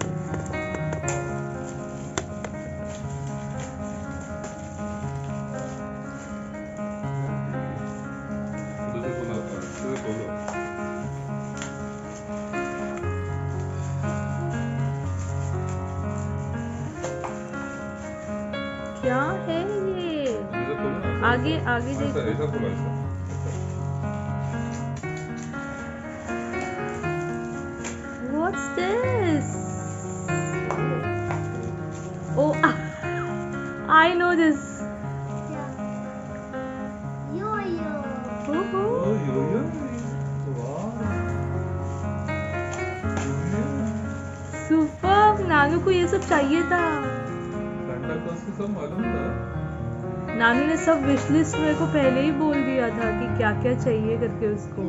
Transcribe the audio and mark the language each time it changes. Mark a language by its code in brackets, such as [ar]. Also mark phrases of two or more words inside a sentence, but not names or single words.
[hi] उधर से खोलो। क्या है ये? उधर से खोलो ना। आगे ऐसा देखो. ऐसा खोलो ऐसा। [en] What's this? Oh, I know this. [hi] क्या? यो-यो। [en] Oh, [hi] यो-यो। वाह। सुपर. नानू को ये सब चाहिए था. सांता क्लॉज को सब मालूम था। नानू ने सब [en] wish list [hi] मेरे को पहले ही बोल दिया था कि क्या क्या चाहिए करके उसको.